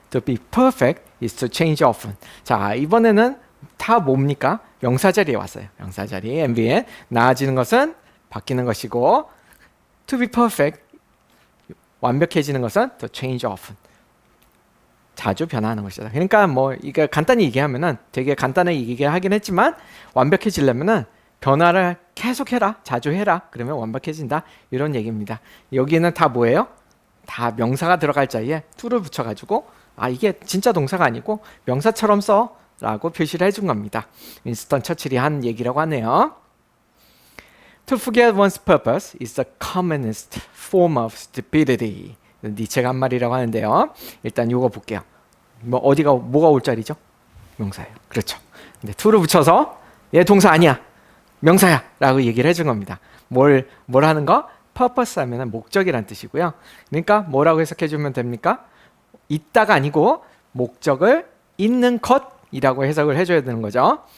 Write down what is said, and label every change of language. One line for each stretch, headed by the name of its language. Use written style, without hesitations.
English: To be perfect is to change often.
Korean: 자, 이번에는 다 뭡니까? 명사 자리에 왔어요. 명사 자리 MVN. 나아지는 것은 바뀌는 것이고
English: to be perfect
Korean: 완벽해지는 것은
English: to change often.
Korean: 자주 변화하는 것이다. 그러니까 뭐 이게 간단히 얘기하면은 되게 간단하게 얘기하긴 했지만 완벽해지려면은 변화를 계속해라. 자주 해라. 그러면 완벽해진다. 이런 얘기입니다. 여기는 다 뭐예요? 다 명사가 들어갈 자리에 to를 붙여가지고 이게 진짜 동사가 아니고 명사처럼 써 라고 표시를 해준 겁니다. 윈스턴 처칠이 한 얘기라고 하네요.
English: To forget one's purpose is the commonest form of stupidity.
Korean: 니체가 한 말이라고 하는데요. 일단 이거 볼게요. 뭐가 올 자리죠? 명사예요. 그렇죠. 근데 to를 붙여서 얘 동사 아니야. 명사야. 라고 얘기를 해준 겁니다. 뭘 하는 거? purpose 하면 목적이란 뜻이고요. 그러니까 뭐라고 해석해주면 됩니까? 있다가 아니고 목적을 있는 것이라고 해석을 해줘야 되는 거죠.